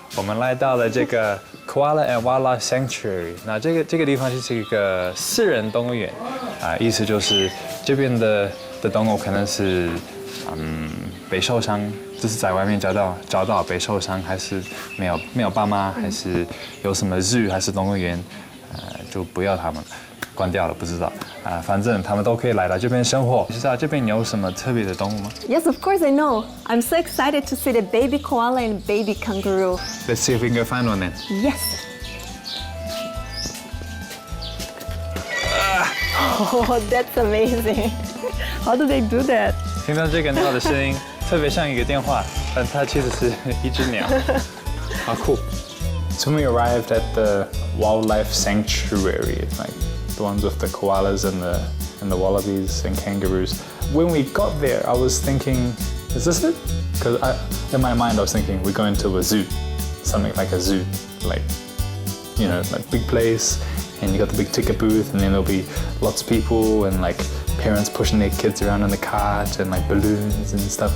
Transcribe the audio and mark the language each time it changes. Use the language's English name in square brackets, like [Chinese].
[Chinese] 们来到了这个 Koala and Wildlife Sanctuary。那这个地方就是一个私人动物园啊，意思就是这边的动物可能是被受伤，就是在外面找到被受伤，还是没有爸妈，还是有什么zoo还是动物园，就不要他们。关掉了，不知道反正他们都可以来到这边生活。你知道这边有什么特别的动物吗？ [English] Yes, of course I know. I'm so excited to see the baby koala and baby kangaroo. Let's see if we can go find one then. Yes. Oh, that's amazing. How do they do that? [Chinese] 听到这个鸟的声音，特别像一个电话，但它其实是一只鸟，好酷。 [English] So when we arrived at the wildlife sanctuary, like the ones with the koalas and the wallabies and kangaroos. When we got there, I was thinking, is this it? Because in my mind I was thinking we're going to a zoo, something like a zoo, like like big place, and you got the big ticket booth, and then there'll be lots of people and like parents pushing their kids around in the cart and like balloons and stuff.